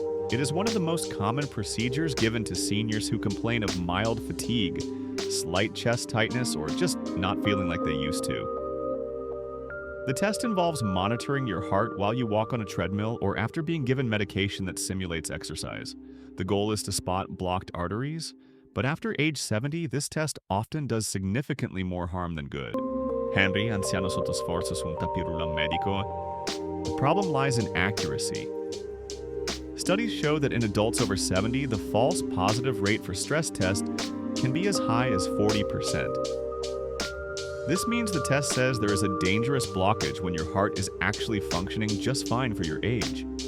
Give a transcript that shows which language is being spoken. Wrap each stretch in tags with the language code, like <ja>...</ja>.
<en>It is one of the most common procedures given to seniors who complain of mild fatigue, slight chest tightness, or just not feeling like they used to. The test involves monitoring your heart while you walk on a treadmill or after being given medication that simulates exercise. The goal is to spot blocked arteries, But after age 70, this test often does significantly more harm than good.</en> <it>Henry, anziano sotto sforzo su un tapirulan medico.</it> <en>The problem lies in accuracy. Studies show that in adults over 70, the false positive rate for stress test can be as high as 40%. This means the test says there is a dangerous blockage when your heart is actually functioning just fine for your age.</en>